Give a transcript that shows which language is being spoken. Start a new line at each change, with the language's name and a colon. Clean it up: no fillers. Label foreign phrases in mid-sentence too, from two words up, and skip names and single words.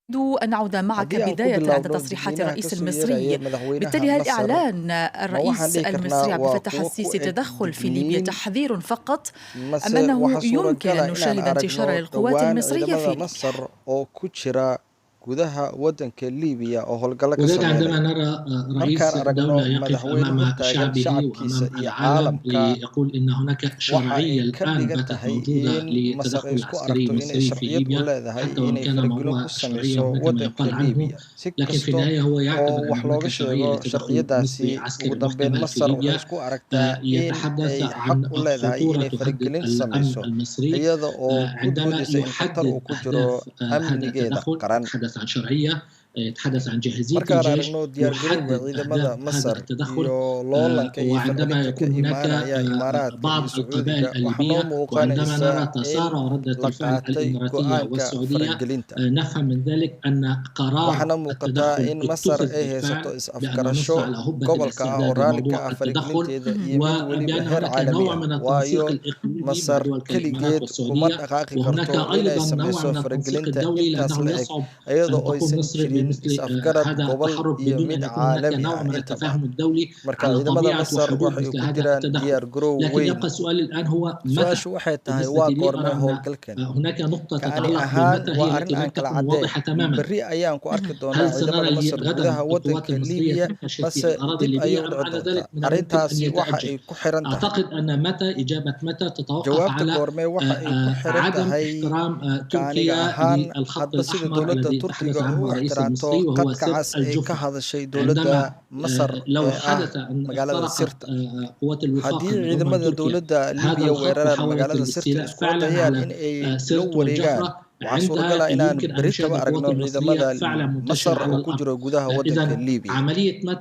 Arabic: أن نعود معك
Somali: haddii aan ku
Arabic: بداية عند
Somali: bilowno
Arabic: تصريحات
Somali: dadweynaha ka
Arabic: الرئيس
Somali: soo yeeraya
Arabic: المصري.
Somali: madaxweynaha
Arabic: بالتالي هل
Somali: Masar
Arabic: إعلان
Somali: ma waxaan
Arabic: الرئيس
Somali: dhihi karnaa
Arabic: المصري عبد
Somali: waa
Arabic: الفتاح
Somali: kuwo ku
Arabic: السيسي
Somali: eg
Arabic: تدخل في ليبيا
Somali: digniin
Arabic: تحذير فقط، أم
Somali: mase
Arabic: أنه
Somali: waxaa
Arabic: يمكن
Somali: suuragal
Arabic: أن
Somali: ah inaan
Arabic: نشاهد انتشار
Somali: aragno
Arabic: للقوات
Somali: dhowaan
Arabic: المصرية
Somali: ciidamada
Arabic: في ليبيا؟
Somali: Masar oo ku jira gudaha waddanka Liibiya oo howlgallo ka
Arabic: وذلك عندما
Somali: sameynaya
Arabic: نرى
Somali: markaan
Arabic: رئيس
Somali: aragno
Arabic: دولة يقف
Somali: madaxweyne
Arabic: أمام
Somali: hortaagan
Arabic: شعبه
Somali: shacabkiisa
Arabic: وأمام
Somali: iyo
Arabic: العالم
Somali: caalamka
Arabic: ليقول إن هناك
Somali: waxa ay
Arabic: شرعية
Somali: ka
Arabic: الآن
Somali: dhigan
Arabic: باتت
Somali: tahay
Arabic: موجودة
Somali: in Masar ay
Arabic: للتدخل
Somali: isku
Arabic: العسكري
Somali: aragto inay
Arabic: المصري في
Somali: sharciyad u
Arabic: ليبيا،
Somali: leedahay
Arabic: حتى وإن
Somali: inay
Arabic: كان
Somali: faragelin ku
Arabic: موضوع الشرعية
Somali: sameyso
Arabic: هناك ما
Somali: waddanka
Arabic: يقال عنه،
Somali: Liibiya si
Arabic: لكن في
Somali: kasto
Arabic: النهاية هو
Somali: oo
Arabic: يعتبر أن
Somali: wax
Arabic: هناك
Somali: looga
Arabic: شرعية
Somali: sheego
Arabic: لتدخل مصري
Somali: sharciyadaasi ugu
Arabic: عسكري
Somali: dambeyn
Arabic: محتمل في
Somali: Masar waxay
Arabic: ليبيا.
Somali: isku aragtaa in
Arabic: يتحدث
Somali: ay xaq
Arabic: عن
Somali: u leedahay
Arabic: خطورة
Somali: inay
Arabic: تهدد
Somali: faragelin
Arabic: الأمن
Somali: sameyso
Arabic: المصري
Somali: iyada oo ku
Arabic: عندما
Somali: doodaysa in khatar
Arabic: يحدد
Somali: uu ku jiro
Arabic: أهداف هذا
Somali: amnigeeda
Arabic: التدخل.
Somali: qaran
Arabic: يتحدث عن شرعية، يتحدث عن جاهزية
Somali: markaan
Arabic: الجيش،
Somali: aragno diyaargarowga
Arabic: يحدد
Somali: ciidamada
Arabic: أهداف هذا
Somali: Masar
Arabic: التدخل.
Somali: iyo loolanka iyo
Arabic: وعندما
Somali: falcelinta ka
Arabic: يكون هناك
Somali: imaanaya Imaaraadka iyo
Arabic: بعض القبائل
Somali: Sacuudiga waxaa noo
Arabic: الليبية، وعندما
Somali: muuqanaysa
Arabic: نرى
Somali: in
Arabic: تسارع ردة
Somali: la
Arabic: الفعل
Somali: qaatay
Arabic: الإماراتية
Somali: go'aanka
Arabic: والسعودية،
Somali: faragelinta
Arabic: نفهم من ذلك أن قرار
Somali: waxaana muuqataa
Arabic: التدخل
Somali: in Masar
Arabic: اتخذ
Somali: ay haysato
Arabic: بالفعل، بأن نص
Somali: is-afgarasho
Arabic: على هبة
Somali: gobolka ah oo
Arabic: الاستعداد
Somali: raalli ka
Arabic: لموضوع
Somali: ah
Arabic: التدخل،
Somali: faragelinteeda iyo mid weliba
Arabic: وبأن
Somali: heer
Arabic: هناك
Somali: caalami
Arabic: نوع
Somali: ah
Arabic: من
Somali: waayo
Arabic: التنسيق الإقليمي مع
Somali: Masar
Arabic: دول كالإمارات
Somali: keligeed kuma
Arabic: والسعودية.
Somali: dhaqaaqi
Arabic: وهناك
Somali: karto inay
Arabic: أيضا نوع
Somali: sameyso
Arabic: من التنسيق
Somali: faragelinta
Arabic: الدولي،
Somali: intaas
Arabic: لأنه
Somali: la eg
Arabic: يصعب
Somali: iyada
Arabic: أن
Somali: oo
Arabic: تقوم
Somali: aysan
Arabic: مصر
Somali: jirin
Arabic: بمثل
Somali: is-afgarad
Arabic: هذا
Somali: gobol
Arabic: التحرك
Somali: iyo
Arabic: بدون
Somali: mid
Arabic: أن يكون هناك
Somali: caalami
Arabic: نوع
Somali: ah
Arabic: من
Somali: intaba
Arabic: التفاهم الدولي
Somali: marka
Arabic: على
Somali: ciidamada
Arabic: طبيعة
Somali: Masar
Arabic: وحدود
Somali: waxay
Arabic: مثل
Somali: ku
Arabic: هذا
Somali: jiraan
Arabic: التدخل.
Somali: diyaar garow
Arabic: لكن
Somali: weyn
Arabic: يبقى السؤال الآن هو متى؟
Somali: su-aashu waxay tahay
Arabic: بالنسبة
Somali: waa
Arabic: لي
Somali: goormee
Arabic: أرى أن
Somali: howlgalkan
Arabic: هناك نقطة
Somali: ka'ani
Arabic: تتعلق
Somali: ahaan
Arabic: بمتى
Somali: waa
Arabic: هي
Somali: arrin
Arabic: التي لم
Somali: aan kala
Arabic: تكن
Somali: caddayn
Arabic: واضحة تماما.
Somali: berri ayaan ku arki doonaa
Arabic: هل سنرى
Somali: ciidamada Masar
Arabic: غدا
Somali: gudaha
Arabic: القوات
Somali: waddanka
Arabic: المصرية
Somali: Liibiya
Arabic: تنتشر في
Somali: mase
Arabic: الأراضي
Somali: dib ayay
Arabic: الليبية
Somali: u
Arabic: أم
Somali: dhici
Arabic: بعد ذلك
Somali: doontaa
Arabic: من الممكن أن
Somali: arrintaasi waxa
Arabic: يتأجل؟
Somali: ay ku xiran tahay
Arabic: أعتقد أن متى، إجابة متى تتوقف
Somali: jawaabta
Arabic: على
Somali: goormee waxa ay ku xiran
Arabic: عدم
Somali: tahay
Arabic: احترام
Somali: ka aniga
Arabic: تركيا
Somali: ahaan
Arabic: للخط
Somali: hadba sida
Arabic: الأحمر
Somali: dowladda
Arabic: الذي
Somali: Turkiga
Arabic: تحدث عنه
Somali: u
Arabic: الرئيس
Somali: ixtiraamto
Arabic: المصري وهو
Somali: khadka
Arabic: سد
Somali: cas ay ka
Arabic: الجوفة.
Somali: hadashay
Arabic: عندما
Somali: dowladda Masar
Arabic: لو
Somali: ee ah
Arabic: حدث أن
Somali: magaalada
Arabic: اخترقت
Somali: sirta
Arabic: قوات الوفاق
Somali: haddii
Arabic: المدعومة من
Somali: ciidamada
Arabic: تركيا
Somali: dowladda
Arabic: هذا
Somali: Liibiya
Arabic: الخط
Somali: weeraraan
Arabic: وحاولت
Somali: magaalada sirta
Arabic: الاستيلاء
Somali: iskuna
Arabic: فعلا
Somali: dayaan
Arabic: على
Somali: in ay la
Arabic: سرت
Somali: wareegaan
Arabic: والجفرة،
Somali: waxaa suuragal
Arabic: عندها
Somali: ah inaan
Arabic: يمكن أن
Somali: beritaba
Arabic: نشاهد القوات
Somali: aragno
Arabic: المصرية
Somali: ciidamada
Arabic: فعلا
Somali: Masar
Arabic: منتشرة على
Somali: oo ku
Arabic: الأرض.
Somali: jiro gudaha waddanka
Arabic: إذا
Somali: Liibiya
Arabic: عملية متى